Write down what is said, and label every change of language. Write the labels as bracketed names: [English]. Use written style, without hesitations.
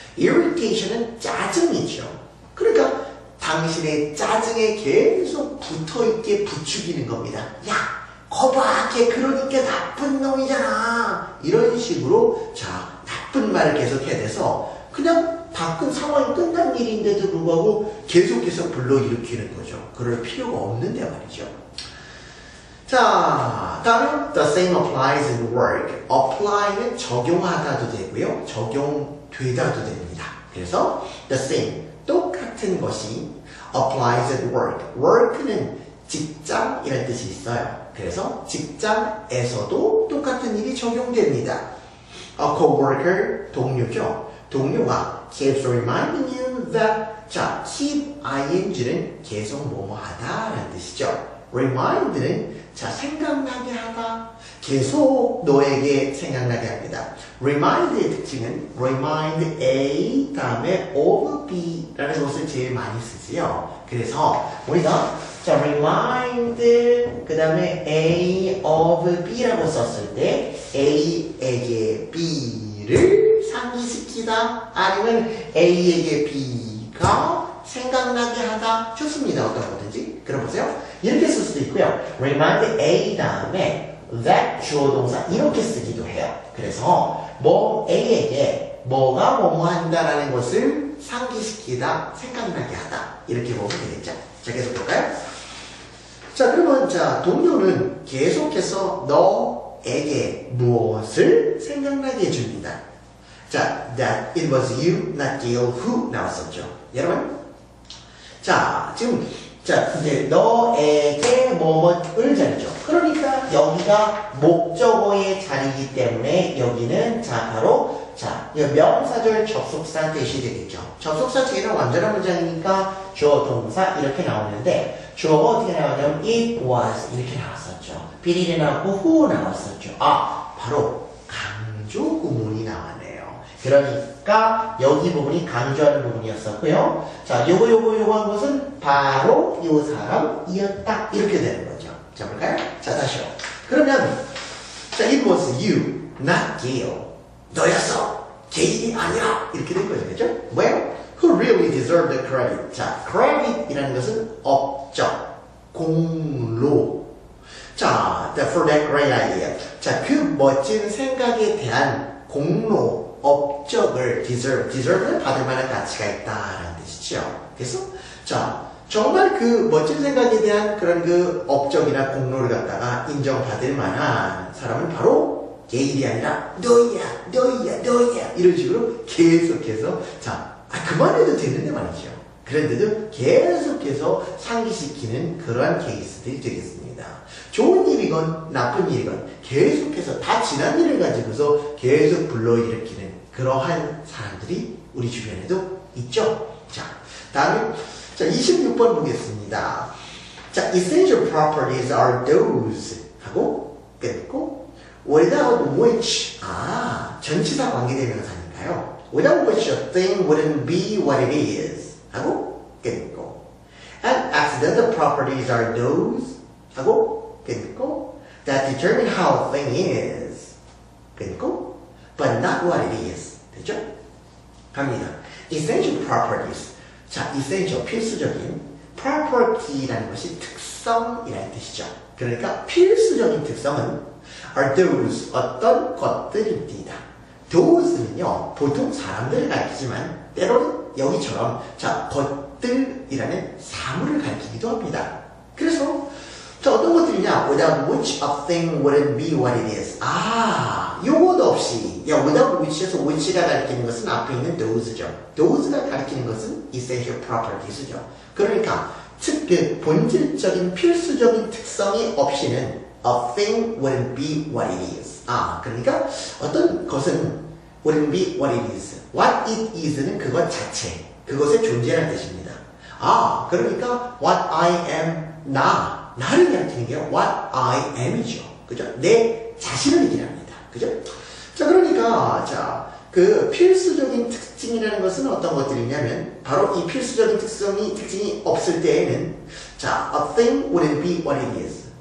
[Korean] irritation은 짜증이죠. 그러니까 당신의 짜증에 계속 붙어있게 부추기는 겁니다. 야, 거봐, 걔 그러니까 나쁜 놈이잖아. 이런 식으로 자, 나쁜 말을 계속 해대서 그냥 상황이 끝난 일인데도 불구하고 계속 불러일으키는 거죠. 그럴 필요가 없는데 말이죠. 자, 다음은 [English] the same applies in work. [Korean] apply는 적용하다도 되고요. 적용되다도 됩니다. 그래서 [English] the same, [Korean] 똑같은 것이 [English] applies at work. [Korean] work는 직장이라는 뜻이 있어요. 그래서 직장에서도 똑같은 일이 적용됩니다. a coworker, 동료죠. 동료가 [English] keeps reminding you that [Korean] 자, keep ing는 계속 뭐뭐 하다라는 뜻이죠. remind는 자, 생각나게 하다. 계속 너에게 생각나게 합니다. remind의 특징은 remind A 다음에 of B라는 것을 제일 많이 쓰지요. 그래서 우리가 자, remind 그 다음에 A of B라고 썼을 때 A에게 B를 상기시키다 아니면 A에게 B가 생각나게 하다 좋습니다. 어떤 거든지. 그럼 보세요. 이렇게 쓸 수도 있고요. remind A 다음에 that 주어 동사 이렇게 쓰기도 해요. 그래서 뭐 A에게 뭐가 뭐뭐 한다라는 것을 상기시키다, 생각나게 하다 이렇게 보면 되겠죠. 자, 계속 볼까요? 자, 그러면 자, 동료는 계속해서 너에게 무엇을 생각나게 해줍니다. [English] 자, that it was you, not Gail who [Korean] 나왔었죠. 여러분, 자, 지금 자, 근데 너에게 뭐뭐을 자리죠. 그러니까 여기가 목적어의 자리이기 때문에 여기는 자, 바로 자, 명사절 접속사 대시 되겠죠. 접속사 뒤에는 완전한 문장이니까 주어 동사 이렇게 나오는데 주어가 어떻게 나오냐면 it was 이렇게 나왔었죠. 비리리 나왔고 who 나왔었죠. 아, 바로 강조 구문이 나왔네요. 그러니까 여기 부분이 강조하는 부분이었었고요. 자, 요거 한 것은 바로 요 사람이었다. 이렇게 되는 거죠. 자, 볼까요? 자, 다시요. 그러면 자, [English] it was you, not Gail. [Korean] 너였어. 게일이 아니라. 이렇게 된 거죠. 그죠? 뭐예요? [English] Who really deserved the credit. [Korean] 자, credit이라는 것은 업적, 공로. [English] 자, for that great idea. [Korean] 자, 그 멋진 생각에 대한 공로, 업적을 deserve는 받을 만한 가치가 있다라는 뜻이죠. 그래서 자, 정말 그 멋진 생각에 대한 그런 그 업적이나 공로를 갖다가 인정받을 만한 사람은 바로 게일이 아니라 너야 이런 식으로 계속해서 자, 그만해도 되는데 말이죠. 그런데도 계속해서 상기시키는 그러한 케이스들이 되겠습니다. 좋은 일이건 나쁜 일이건 계속해서 다 지난 일을 가지고서 계속 불러일으키는 그러한 사람들이 우리 주변에도 있죠. 자, 다음에 자, 26번 보겠습니다. [English] 자, essential properties are those [Korean] 하고 끊고 [English] without which [Korean] 전치사 관계대명사니까요. [English] without which a thing wouldn't be what it is [Korean] 하고 끊고 [English] and accidental properties are those 하고 끊고 that determine how a thing is 끊고 but not what it is. [Korean] 됐죠? 갑니다. [English] essential properties. [Korean] 자, essential, 필수적인 property라는 것이 특성이라는 뜻이죠. 그러니까 필수적인 특성은 are those, 어떤 것들입니다. those는요, 보통 사람들을 가리키지만 때로는 여기처럼 자, 것들이라는 사물을 가리키기도 합니다. 그래서 자, 어떤 것들이냐? [English] without which a thing wouldn't be what it is. [Korean] 아, 요것 없이 without which에서 which가 가리키는 것은 앞에 있는 those죠. those가 가리키는 것은 essential properties죠. 그러니까 그 본질적인 필수적인 특성이 없이는 [English] a thing wouldn't be what it is. [Korean] 아, 그러니까 어떤 것은 [English] wouldn't be what it is. [Korean] What it is는 그것 자체, 그것의 존재라는 뜻입니다. 아, 그러니까 what I am, 나를 가리키는 게 what I am이죠. 그죠? 내 자신을 얘기합니다. 그죠? 자, 그러니까, 자, 그 필수적인 특징이라는 것은 어떤 것들이냐면, 바로 이 필수적인 특징이 없을 때에는, 자, [English] a thing wouldn't be what it is.